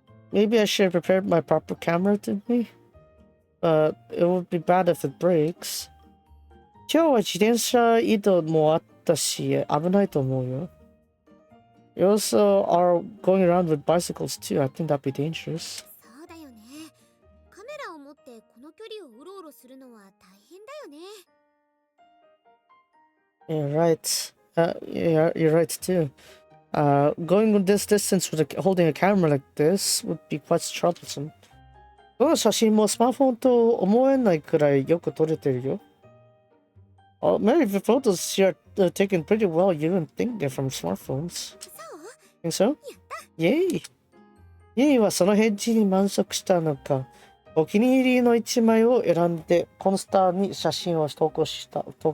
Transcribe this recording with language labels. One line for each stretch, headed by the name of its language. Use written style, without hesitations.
English: Maybe I should have prepared my proper camera to me. But it would be bad if it breaks.
Japanese: 今日は自転車移動もあったし、危ないと思うよ。
English: You also are going around with bicycles too. I think that'd be dangerous.
Japanese: そうだよね。カメラを持ってこの距離をうろうろするのは大変だよね。
English: Yeah, right. Yeah, you're right too. Going this distance with holding a camera like this would be quite troublesome.
Japanese: どの写真もスマートフォンと思えないくらいよく撮れてるよ。
English: Many of the photos here are taken pretty well. You wouldn't think they're from smartphones. Think so? Yay!
Japanese: ユイはその返事に満足したのか、お気に入りの一枚を選んでコンスタに写真を投稿した。